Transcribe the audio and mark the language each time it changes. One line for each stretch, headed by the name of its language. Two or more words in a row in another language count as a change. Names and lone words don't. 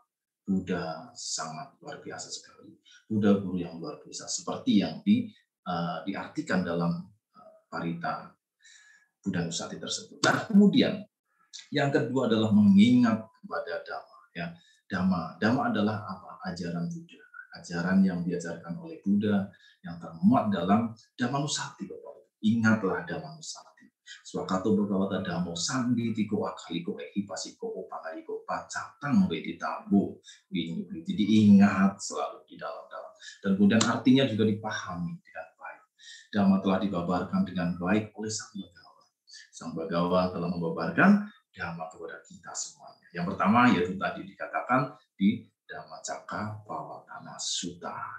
Indonesian: Buddha sangat luar biasa sekali. Buddha guru yang luar biasa, seperti yang diartikan dalam parita Buddha Nusati tersebut. Nah, kemudian yang kedua adalah mengingat kepada Dhamma. Ya, Dhamma adalah apa? Ajaran Buddha, ajaran yang diajarkan oleh Buddha yang termuat dalam Dhamma Nusati.
Pali: Ingatlah Dhamma Nusati. Swakato Bhagavata Dhammo Sambitiko Akaliko Ehipasiko Opangaliko Pacatang Weditabu.
Indonesian: Jadi ingat selalu di dalam. Dan kemudian artinya juga dipahami dengan baik. Dhamma telah dibabarkan dengan baik oleh Sang Bhagawa. Sang Bhagawa telah membabarkan Dhamma kepada kita semuanya. Yang pertama yaitu tadi dikatakan di Dhammacakkappavattana Sutta.